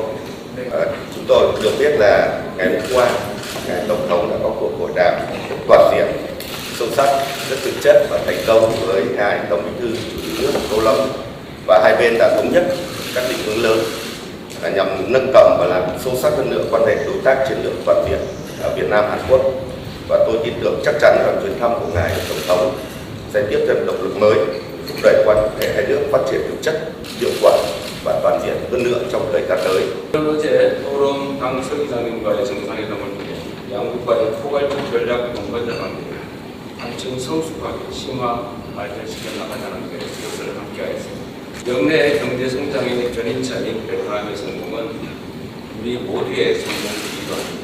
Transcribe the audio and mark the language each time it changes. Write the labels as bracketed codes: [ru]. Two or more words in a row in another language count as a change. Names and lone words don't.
[vi] Chúng tôi được biết là ngày hôm qua Ngài Tổng thống đã có cuộc hội đàm toàn diện, sâu sắc, rất thực chất và thành công với ngài Tổng Bí thư Chủ tịch nước Tô Lâm, và hai bên đã thống nhất các định hướng lớn nhằm nâng tầm và làm sâu sắc hơn nữa quan hệ đối tác chiến lược toàn diện ở Việt Nam Hàn Quốc. Và tôi tin tưởng chắc chắn rằng chuyến thăm của ngài Tổng thống sẽ tiếp thêm động lực mới, thúc đẩy quan hệ hai nước phát triển thực chất, hiệu quả và toàn diện hơn nữa trong thời gian tới. [ko] 어제 토론 당 서기장님과의 정상회담을 통해 양국과의 포괄적 전략 동반자 관계를 한층 성숙하게 심화 발전시켜 나가자는 것을 함께하였습니다. 역내 경제 성장의 견인차인 베트남의 성공은 우리 모두의 성공이기도 합니다.